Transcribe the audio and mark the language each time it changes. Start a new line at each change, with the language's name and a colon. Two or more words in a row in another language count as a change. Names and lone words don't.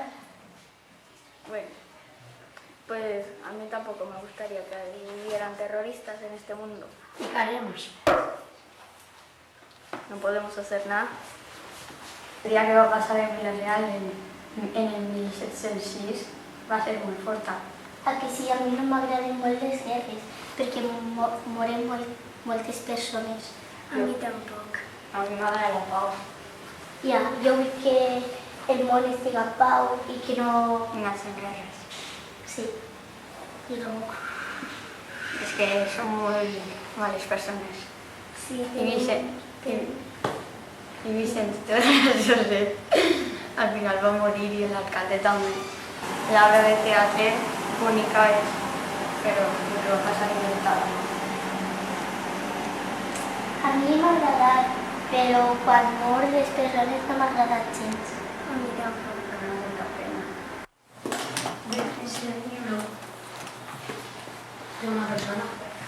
Spanish: Bueno, pues a mí tampoco me gustaría que hubieran terroristas en este mundo. ¿Y qué haremos? No podemos hacer nada. El día que va a pasar en Vila-real en el 1706 va a ser muy fuerte.
Catalan: A que sí, a mi no m'agraden molt les guerres, perquè moren moltes persones. A mi tampoc. A mi m'agrada la pau. Ja, jo vull que el món estigui a pau i que no...
Spanish: Y no hacen guerras.
Catalan: Sí, i no...
Spanish: Es que son muy malas personas. Sí, Y Vicente al final va a morir y el alcalde también. La obra de teatro única es, pero lo que va a pasar inventada.
Catalan: A mi m'ha agradat, però quan mor les persones no m'ha agradat gens.
Spanish: A mí tampoco me da tanta pena. Es el libro de una persona.